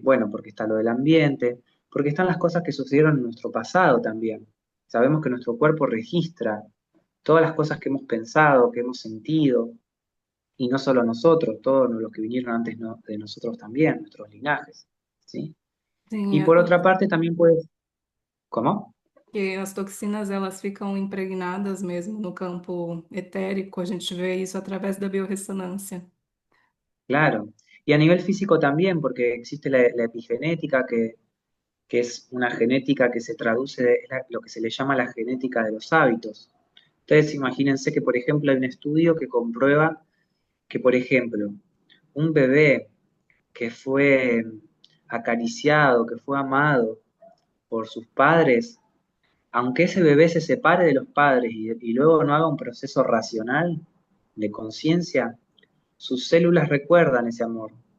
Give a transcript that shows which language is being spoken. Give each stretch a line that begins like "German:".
Spanish: Bueno, porque está lo del ambiente, porque están las cosas que sucedieron en nuestro pasado también. Sabemos que nuestro cuerpo registra todas las cosas que hemos pensado, que hemos sentido, y no solo nosotros, todos los que vinieron antes de nosotros también, nuestros linajes, ¿sí?
Portuguese: Sim,
Spanish: Y por otra parte también puedes, ¿cómo?
Portuguese: que as toxinas elas ficam impregnadas mesmo no campo etérico, a gente vê isso através da biorressonância.
Spanish: Claro. Y a nivel físico también, porque existe la epigenética, que es una genética que se traduce, es lo que se le llama la genética de los hábitos. Ustedes imagínense que, por ejemplo, hay un estudio que comprueba que, por ejemplo, un bebé que fue acariciado, que fue amado por sus padres, aunque ese bebé se separe de los padres y luego no haga un proceso racional de conciencia, sus células recuerdan ese amor.